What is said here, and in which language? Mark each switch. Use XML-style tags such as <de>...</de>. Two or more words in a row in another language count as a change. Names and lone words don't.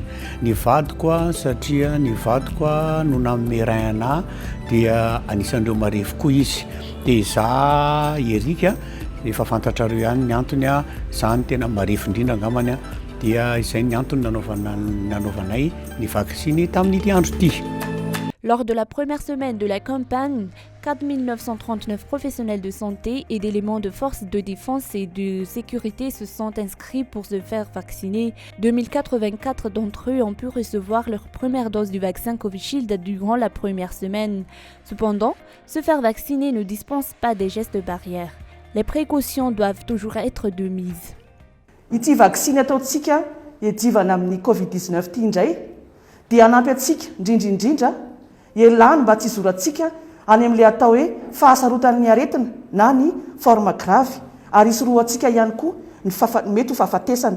<mg>Ny vadiko satria ny vadiko no nanome rein anahy dia anisan'ireo marefo koa izy. Dia za Erika efa fantatrareo ihany ny antony zany tena marefo indrindra angambany dia izay ny antony nanaovanay ny vaccine tamin'ity andro ity.</mg> <fr>Lors de la première semaine de la campagne, 4 939 professionnels de santé et d'éléments de forces de défense et de sécurité se sont inscrits pour se faire vacciner. 2084 d'entre eux ont pu recevoir leur première dose du vaccin Covishield durant la première semaine. Cependant, se faire vacciner ne dispense pas des gestes barrières. Les précautions doivent toujours être de mise.</fr> <mg>Ity vaccine ataontsika hiadivana amin'ny Covid-19 ity indray dia hanampy antsika indrindra ialany mba tsy zorantsika any amin'ilay atao hoe fahasarotan'ny aretina na ny</mg> <fr>forme grave</fr> <mg>ary isoroantsika ihany koa ny mety ho fahafatesana.</mg>